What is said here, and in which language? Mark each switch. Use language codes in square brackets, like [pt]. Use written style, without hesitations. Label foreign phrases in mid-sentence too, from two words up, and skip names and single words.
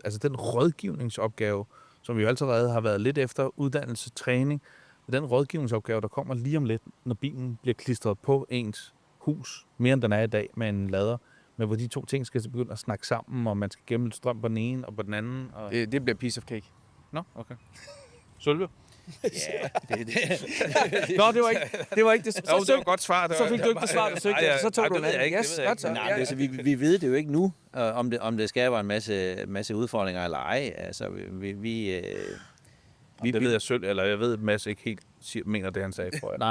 [da] Altså den rådgivningsopgave, som vi jo allerede har været lidt efter, uddannelse, træning, den rådgivningsopgave, der kommer lige om lidt, når bilen bliver klistret på ens hus, mere end den er i dag med en lader, men hvor de to ting skal begynde at snakke sammen, og man skal gemme lidt strøm på den ene og på den anden. Og... Det bliver [en] piece of cake. [da] Nå, okay. Sølve? Ja, Nå, det var ikke det. Jo, det var et godt svar. Så fik du ikke det svar, du søgte. Så tog du det ved jeg ikke. Yes, godt så. Nej, altså, vi ved det jo ikke nu, om det skaber en masse udfordringer eller ej. Altså, Det ved jeg selv, eller jeg ved, at Mads ikke helt mener det, han sagde, tror jeg.